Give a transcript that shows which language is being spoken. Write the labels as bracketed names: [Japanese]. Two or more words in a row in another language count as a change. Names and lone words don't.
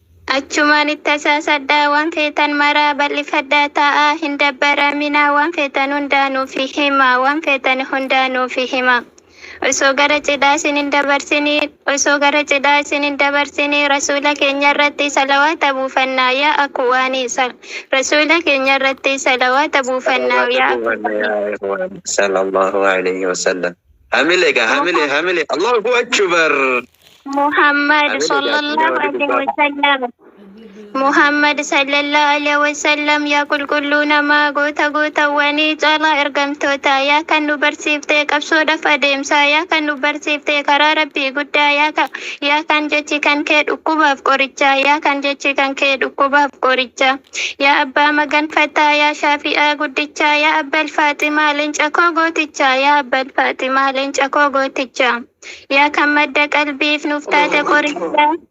[Oromo] Achumaan itti asaasadhaa waan feetan maraa bal'ifadhaa taa'aa hin dabbaraminaa waan feetan hundaa nuuf himaa waan feetan hundaa nuuf himaa. Osoo gara cidhaa isin hin dabarsinii, osoo gara cidhaa isin hin dabarsinii, Rasuula keenya irratti salawaata buufannaa yaa akwaanii sal-, Rasuula keenya irratti salawaata buufannaa yaa Salawaata buufannaa yaa ikhwaan. [Arabic] صلى الله عليه وسلم. [Oromo] Hamile egaa, hamile, Muhammad. hamile. [Arabic] الله أكبر. [Oromo] Muhammad Hamile egaa, [Arabic] صلى الله صلى الله عليه و عليه و سلم. [Oromo] Muhammad [Arabic] صلى الله عليه وسلم [Oromo] yaa qulqulluu namaa goota gootawwanii caalaa ergamtoota yaa kan nu barsiiftee qabsoodhaaf adeemsaa yaa kan nu barsiiftee karaa Rabbii guddaa yaa ka-, yaa kan jechi kan kee dhukkubaaf qorichaa yaa kan jechi kan kee dhukkubaaf qorichaa yaa abbaa maganfataa yaa Shaafi'aa guddichaa yaa abbal Faaximaa leenca koo gootichaa yaa abbal Faaximaa leenca koo gootichaa yaa kan madda qalbiif nuuf taate qorichaa.